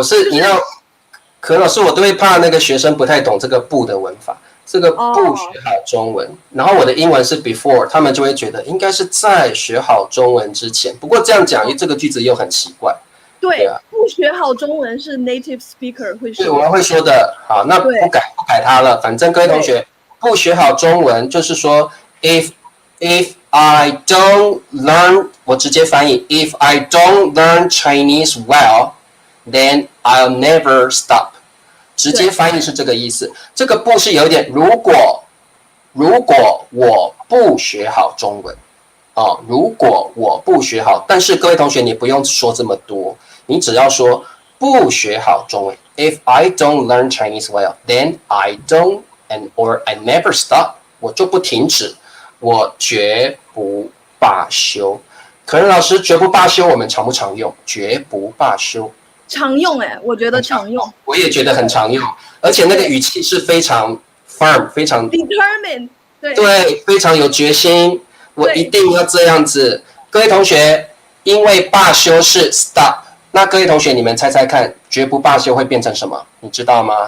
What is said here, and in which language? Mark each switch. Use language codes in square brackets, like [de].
[zh] 你要，可能老师我都会怕那个学生不太懂这个不的文法。这个不学好中文，然后我的英文是 before， 他们就会觉得应该是在学好中文之前。不过这样讲，这个句子又很奇怪。对啊，不学好中文是 native speaker 会说。对，我们会说的。好，那不改它了。反正各位同学，不学好中文就是说 [en] if I don't learn， [zh] 我直接翻译 [en] if I don't learn Chinese well, then I'll never stop。 [zh] 直接翻译是这个意思。这个不是有点如果我不学好中文哦，如果我不学好，但是各位同学你不用说这么多。你只要说不学好中文 ， [en] If I don't learn Chinese well, then I don't or I never stop， [zh] 我就不停止，我绝不罢休。可能老师绝不罢休，我们常不常用？绝不罢休，常用我觉得常用，我也觉得很常用，而且那个语气是非常 firm， 非常 [en] determined， [zh] 对，非常有决心，我一定要这样子。各位同学，因为罢休是 stop。那各位同学，你们猜猜看，绝不罢休会变成什么？你知道吗？